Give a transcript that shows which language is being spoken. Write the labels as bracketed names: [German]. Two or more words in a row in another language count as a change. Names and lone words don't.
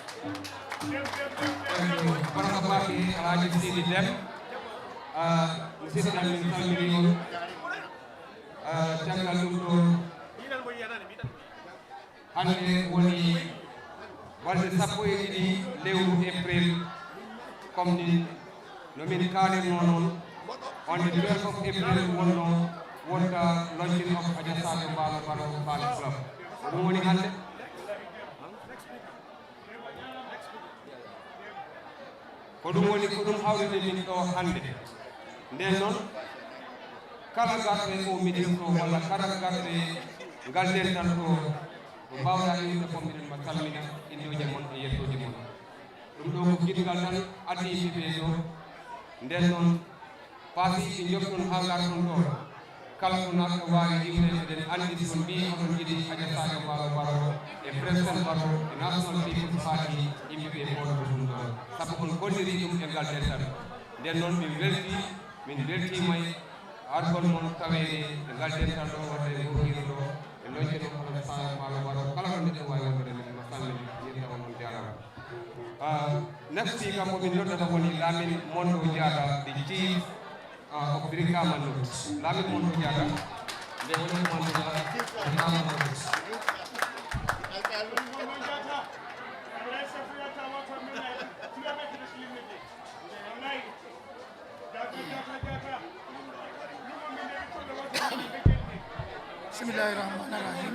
[Fula] baraka baki alaji Sidi Dem musidɗo amin salmini on caggal ɗum ɗo hande woni balɗe 12 lewru april comme ni no min kaalirno noon [English] on the 12th of April [Fula] wonno wonta launching of Adja Sadio Mbalo Baro Bale Club ɗum woni hande ko ɗum hawride min ɗo hande nden noon kala garɗo o miɗen ɗo walla kala garɗo ngal dental ɗo ko mbawɗa yimɓe fof miɗen mba salmina innoje mon e yettoje mon ɗum ɗo ko jiɗgal tan addi yimɓe ɗo nden noon paasi ɓe jofton hawlar ton ɗo kala ko naɗɗo wawi yiwde eɗen andi son mbi oɗon jiɗi Adja Sadio Mbalo Baro e président Baro e national people's party yimɓeɓe moɗo ɗum ɗo saabu on golliri ɗum e ngal dental nden noon min weltima e argol mon tawede e ngal dental ɗo wadde gohiro ɗo e loñde ɗo Adja Sadio Mbalo Baro kala ko neɗɗo wawi wondude min no salmini yettawan on jarama [English] next speaker [Fula] mo min noddata woni Lamin Mondo Diatta [English] the chief of Brikama North. [Fula] Lamin Mondo Diatta nde woni commandant Brikama North. [Arabic] بسم الله الرحمن الرحيم.